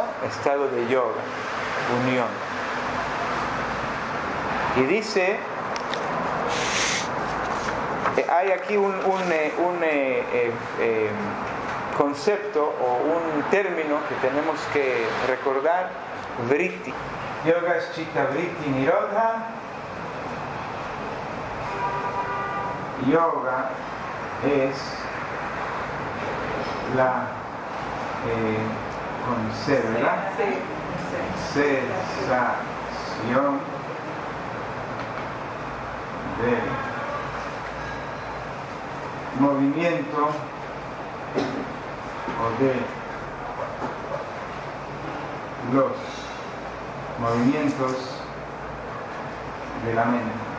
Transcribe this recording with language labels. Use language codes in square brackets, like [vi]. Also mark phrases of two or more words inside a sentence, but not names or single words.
[es] Estado de yoga, unión. Y dice, hay aquí un concepto o un término que tenemos que recordar: vritti. Yoga es [sa] chitta vritti nirodha. [es] Yoga es la con C, ¿verdad? Cesación de movimiento o de los movimientos de la mente.